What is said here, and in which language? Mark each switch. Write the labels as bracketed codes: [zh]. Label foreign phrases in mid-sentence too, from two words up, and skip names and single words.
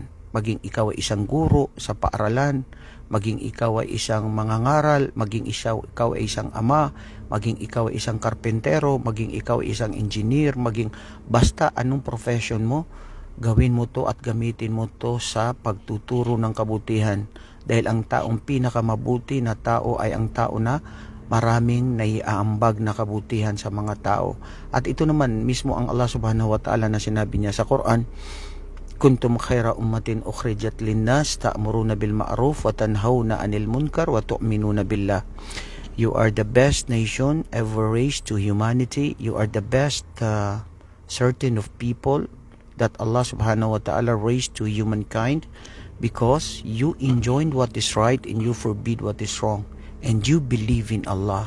[tl] Maging ikaw ay isang guro sa paaralan, maging ikaw ay isang mangangaral, maging ikaw ay isang ama, maging ikaw ay isang karpentero, maging ikaw ay isang engineer, maging basta anong profession mo, gawin mo to at gamitin mo to sa pagtuturo ng kabutihan. Dahil ang taong pinakamabuti na tao ay ang tao na maraming naiaambag na kabutihan sa mga tao. At ito naman mismo ang Allah [ar] سبحانه وتعالى [tl] na sinabi niya sa Quran, [ar] كنتم خير أمة أخرجت للناس تأمرون بالمعروف وتنهون عن المنكر وتؤمنون بالله. [en] You are the best nation ever raised to humanity. You are the best certain of people that Allah [ar] سبحانه وتعالى [en] raised to humankind, because you enjoin what is right and you forbid what is wrong, and you believe in Allah.